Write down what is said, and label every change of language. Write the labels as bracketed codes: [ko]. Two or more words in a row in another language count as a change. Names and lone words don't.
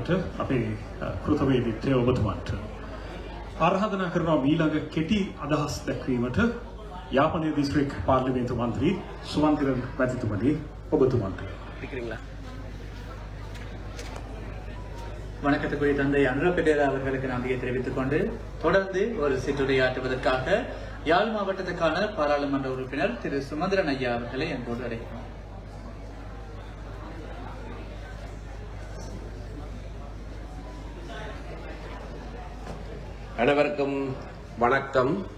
[si] අපේ කෘතවේදීත්වය ඔබතුමාට ආරාධනා කරනවා ඊළඟ කෙටි අදහස් දැක්වීමට යාපනයේ දිස්ත්‍රික් පාර්ලිමේන්තු මන්ත්‍රී සුමන්තිරන් මැතිතුමනි ඔබතුමාට. [ta] வணக்கத்துக்குரிய தந்தை அனுர பெடேரா அவர்களுக்கு நன்றியை தெரிவித்துக் கொண்டு தொடர்ந்து ஒரு சிற்றுரையாற்றுவதற்காக யாழ் மாவட்டத்துக்கான பாராளுமன்ற உறுப்பினர் திரு சுமந்திரன் ஐயா அவர்களை என்போடு அழைக்கிறோம். அனைவருக்கும் வணக்கம்.